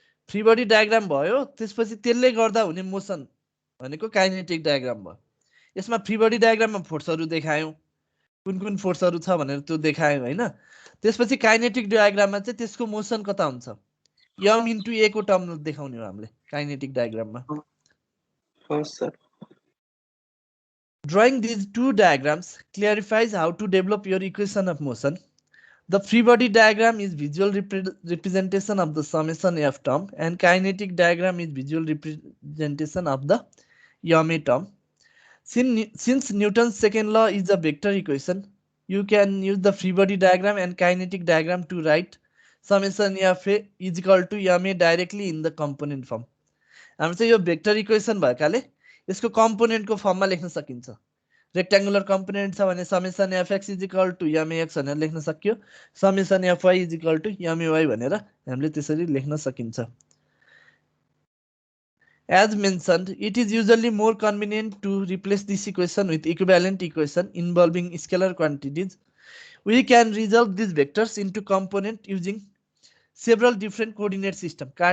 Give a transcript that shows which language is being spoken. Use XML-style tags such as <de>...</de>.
<ne>Free body diagram भयो, त्यसपछि त्यसले गर्दा हुने मोसन भनेको काइनेटिक डायग्राम भयो। यसमा फ्री बडी डायग्राममा फोर्सहरू देखायौँ, कुन कुन फोर्सहरू छ भनेर त्यो देखायौँ होइन। त्यसपछि काइनेटिक डायग्राममा चाहिँ त्यसको मोसन कता हुन्छ यम इन्टु ए को टर्म देखाउने हो हामीले kinetic डायग्राममा।</ne> <en>Drawing these two diagrams clarifies how to develop your equation of motion. The free body diagram is visual representation of the summation F term, and kinetic diagram is visual representation of the YMA term. Since Newton's second law is a vector equation, you can use the free body diagram and kinetic diagram to write summation FA is equal to YMA directly in the component form.</en> <ne>हाम्रो चाहिँ यो vector equation भएकाले यसको कम्पोनेन्टको फर्ममा लेख्न सकिन्छ। Rectangular component छ भने</ne> <en>summation FX is equal to MX</en> <ne>भनेर लेख्न सकियो,</ne> <en>summation FY is equal to MAY</en> <ne>भनेर हामीले त्यसरी लेख्न सकिन्छ।</ne> <en>As mentioned, it is usually more convenient to replace this equation with equivalent equation involving scalar quantities. We can resolve these vectors into component using several different coordinate system.</en>